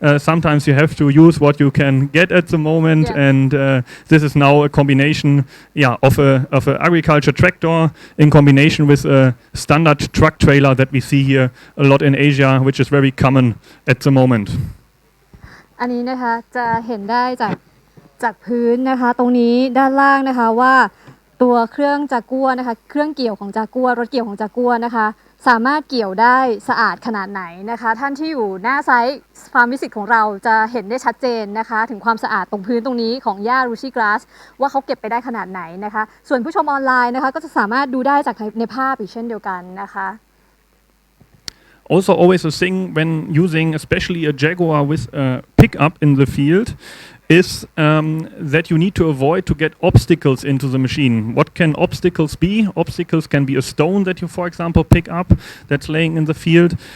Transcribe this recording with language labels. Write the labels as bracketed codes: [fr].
[en] Sometimes you have to use what you can get at the moment, and this is now a combination, yeah, of a agriculture tractor in combination with a standard truck trailer that we see here a lot in Asia, which is very common at the moment. [th] อันนี้นะคะจะเห็นได้จากพื้นนะคะตรงนี้ด้านล่างนะคะว่าตัวเครื่องจากัวนะคะเครื่องเกี่ยวของจากัวรถเกี่ยวของจากัวนะคะสามารถเกี่ยวได้สะอาดขนาดไหนนะคะท่านที่อยู่หน้าไซต์ฟาร์มวิสิตของเราจะเห็นได้ชัดเจนนะคะถึงความสะอาดตรงพื้นตรงนี้ของหญ้า Ruzi grass ว่าเขาเก็บไปได้ขนาดไหนนะคะส่วนผู้ชมออนไลน์นะคะก็จะสามารถดูได้จากในภาพอีกเช่นเดียวกันนะคะ [en] Also always a thing when using especially a Jaguar with a pickup in the field is that you need to avoid to get obstacles into the machine. What can obstacles be? Obstacles can be a stone that you, for example, pick up that's laying in the field.